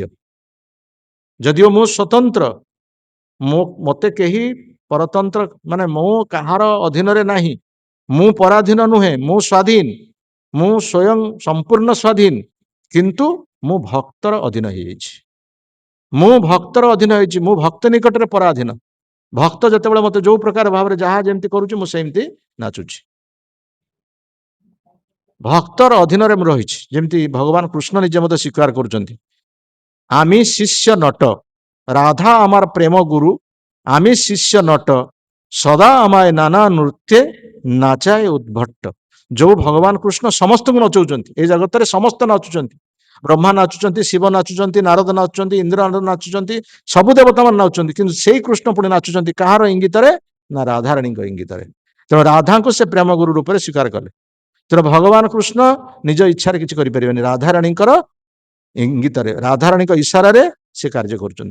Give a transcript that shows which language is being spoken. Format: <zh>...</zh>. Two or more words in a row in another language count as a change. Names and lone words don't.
<or>ଯଦିଓ ମୁଁ ସ୍ୱତନ୍ତ୍ର, ମତେ କେହି ପରତନ୍ତ୍ର ମାନେ ମୁଁ କାହାର ଅଧୀନରେ ନାହିଁ, ମୁଁ ପରାଧୀନ ନୁହେଁ, ମୁଁ ସ୍ୱାଧୀନ, ମୁଁ ସ୍ୱୟଂ ସମ୍ପୂର୍ଣ୍ଣ ସ୍ୱାଧୀନ, କିନ୍ତୁ ମୁଁ ଭକ୍ତର ଅଧୀନ ହେଇଯାଇଛି। ମୁଁ ଭକ୍ତର ଅଧୀନ ହେଇଛି, ମୁଁ ଭକ୍ତ ନିକଟରେ ପରାଧୀନ। ଭକ୍ତ ଯେତେବେଳେ ମତେ ଯୋଉ ପ୍ରକାର ଭାବରେ ଯାହା ଯେମିତି କରୁଛି ମୁଁ ସେମିତି ନାଚୁଛି। ଭକ୍ତର ଅଧୀନରେ ମୁଁ ରହିଛି। ଯେମିତି ଭଗବାନ କୃଷ୍ଣ ନିଜେ ମତେ ସ୍ୱୀକାର କରୁଛନ୍ତି,</or> <bn>আমি শিষ্য নট রাধা আমার প্রেম গুরু, আমি শিষ্য নট সদা আমায় নানা নৃত্যে নাচাଏ ଉଦ୍ଭଟ୍ଟ।</bn> <or>ଯୋଉ ଭଗବାନ କୃଷ୍ଣ ସମସ୍ତଙ୍କୁ ନଚଉଛନ୍ତି, ଏ ଜଗତରେ ସମସ୍ତେ ନାଚୁଛନ୍ତି। ବ୍ରହ୍ମା ନାଚୁଛନ୍ତି, ଶିବ ନାଚୁଛନ୍ତି, ନାରଦ ନାଚୁଛନ୍ତି, ଇନ୍ଦ୍ର ନାଚୁଛନ୍ତି, ସବୁ ଦେବତା ମାନେ ନାଚୁଛନ୍ତି, କିନ୍ତୁ ସେଇ କୃଷ୍ଣ ପୁଣି ନାଚୁଛନ୍ତି କାହାର ଇଙ୍ଗିତରେ? ନା ରାଧାରାଣୀଙ୍କ ଇଙ୍ଗିତରେ। ତେଣୁ ରାଧାଙ୍କୁ ସେ ପ୍ରେମ ଗୁରୁ ରୂପରେ ସ୍ୱୀକାର କଲେ। ତେଣୁ ଭଗବାନ କୃଷ୍ଣ ନିଜ ଇଚ୍ଛାରେ କିଛି କରିପାରିବେନି, ରାଧାରାଣୀଙ୍କର ଇଙ୍ଗିତରେ, ରାଧାରାଣୀଙ୍କ ଇଶାରାରେ ସେ କାର୍ଯ୍ୟ କରୁଛନ୍ତି।</or>